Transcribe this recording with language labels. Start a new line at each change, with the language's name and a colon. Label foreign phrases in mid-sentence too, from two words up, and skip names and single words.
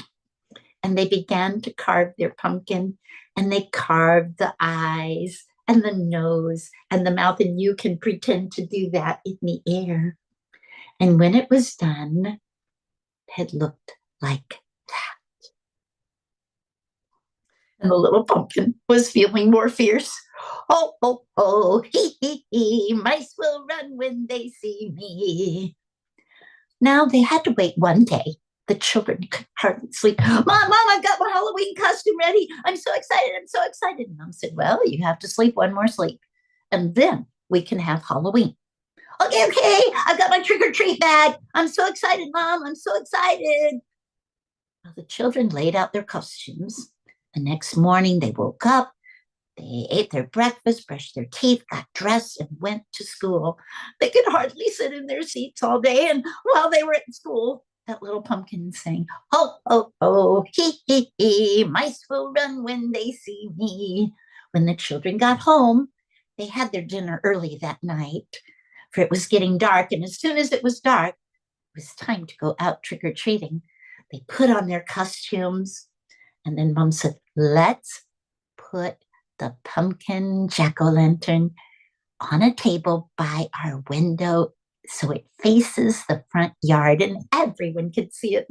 English: And they began to carve their pumpkin, and they carved the eyes and the nose and the mouth. And you can pretend to do that in the air. And when it was done, it looked like that. And the little pumpkin was feeling more fierce. Oh, oh, oh, hee, hee, hee, mice will run when they see me. Now they had to wait one day. The children could hardly sleep. Mom, I've got my Halloween costume ready. I'm so excited. I'm so excited. And Mom said, well, you have to sleep one more sleep, and then we can have Halloween. Okay, I've got my trick-or-treat bag. I'm so excited, Mom. I'm so excited. Well, the children laid out their costumes. The next morning, they woke up. They ate their breakfast, brushed their teeth, got dressed, and went to school. They could hardly sit in their seats all day. And while they were at school, that little pumpkin sang, ho, ho, ho, hee, hee, hee, mice will run when they see me. When the children got home, they had their dinner early that night, for it was getting dark. And as soon as it was dark, it was time to go out trick-or-treating. They put on their costumes, and then Mom said, let's put the pumpkin jack-o'-lantern on a table by our window so it faces the front yard and everyone could see it.